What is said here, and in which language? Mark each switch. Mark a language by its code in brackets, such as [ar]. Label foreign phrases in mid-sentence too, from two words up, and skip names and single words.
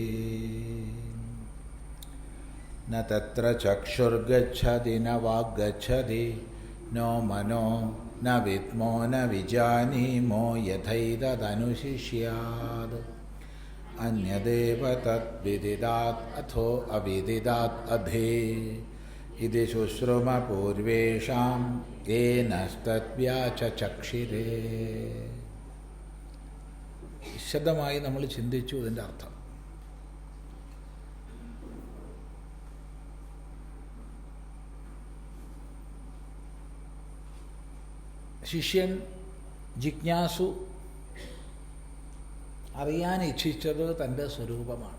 [sa] न तत्र चक्षुर्गच्छति न वाग्गच्छति नो मनो न विद्मो न विजानीमो यथैतदनुशिष्यात् अन्यदेव तद्विदिदात् अथो अविदिदात् अधे इति शुश्रुमपूर्वेषां येनस्तद्व्याचचक्षिरे। [ml] വിശദമായി നമ്മൾ ചിന്തിച്ചു ഇതിൻ്റെ അർത്ഥം. ശിഷ്യൻ ജിജ്ഞാസു അറിയാൻ ഇച്ഛിച്ചത് തൻ്റെ സ്വരൂപമാണ്.